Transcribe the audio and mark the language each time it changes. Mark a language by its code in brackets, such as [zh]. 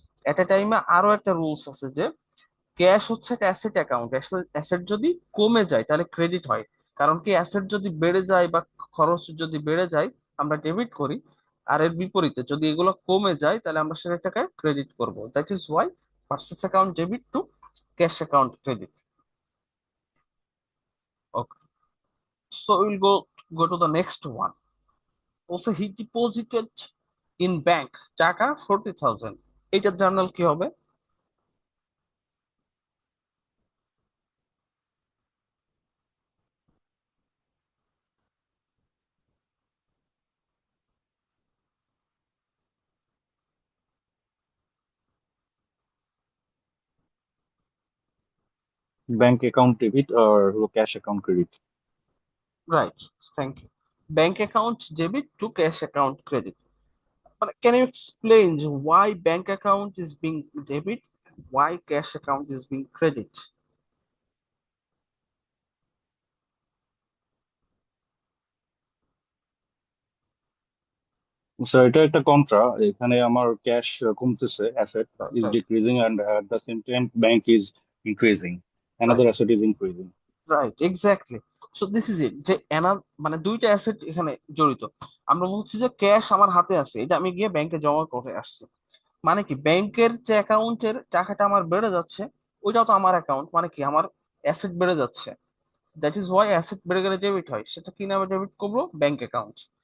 [bn] এট এ টাইমে আরো একটা রুলস আছে যে ক্যাশ হচ্ছে একটা অ্যাসেট অ্যাকাউন্ট, অ্যাসেট যদি কমে যায় তাহলে ক্রেডিট হয়। কারণ কি অ্যাসেট যদি বেড়ে যায় বা খরচ যদি বেড়ে যায় আমরা ডেবিট করি, আর এর বিপরীতে যদি এগুলো কমে যায় তাহলে আমরা সেটাকে ক্রেডিট করব। [en] That is why purchases account debit to cash account credit. Okay, so we'll go to the next one. [bn] বলছে [en] he deposited in bank [bn] টাকা 40,000, এইটার জার্নাল কি হবে? [en] Bank account debit or cash account credit. Right, thank you. Bank account debit to cash account credit. But can you explain why bank account is being debit, why cash account is being credit? [bn] So এটা একটা contra, এখানে আমার cash কমতেছে, asset is [en] Right, decreasing and at the same time bank is increasing, right, another asset is increasing. right, exactly. So this is it, [bn] যে এনার মানে দুইটা asset এখানে জড়িত। আমরা বলছি যে ক্যাশ আমার হাতে আছে, এটা আমি গিয়ে ব্যাংকে জমা করে আসছি, মানে কি ব্যাংকের যে অ্যাকাউন্টের টাকাটা আমার বেড়ে যাচ্ছে, ওইটাও তো আমার অ্যাকাউন্ট, মানে কি আমার অ্যাসেট বেড়ে যাচ্ছে। [en] that is why [bn] অ্যাসেট বেড়ে গেলে ডেবিট হয়, সেটা কি নামে ডেবিট করবো? Bank account.